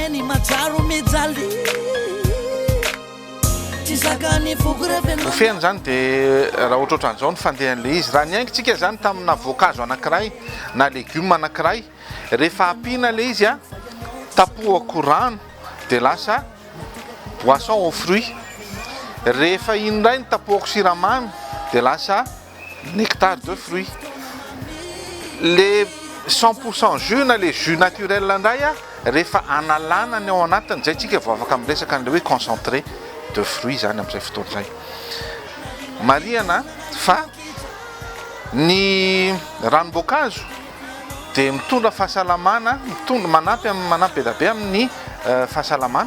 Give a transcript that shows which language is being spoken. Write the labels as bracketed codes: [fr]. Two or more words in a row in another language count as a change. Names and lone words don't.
[mg] Ofehany zany dia raha ohatrohatran'izao ny fandehan'le izy. Raha niaingotsika zany tamina voankazo anankiray na légume anankiray rehefa ampiana le izy tapohako rano dia lasa [fr] boisson aux fruits. [mg] Rehefa iny indray ny tapohako siramamy dia lasa [fr] nectar de fruits. Le 100% jus [mg] na [fr] le jus naturel [mg] indray rehefa analana ny ao anatiny zay tsika vao afaka miresaka an'le hoe [fr] concentré de fruits [mg] zany amin'izay fotoan'izay. Marihana fa ny ranom-boankazo dia mitondra fahasalamana, manampy be amin'ny fahasalamana.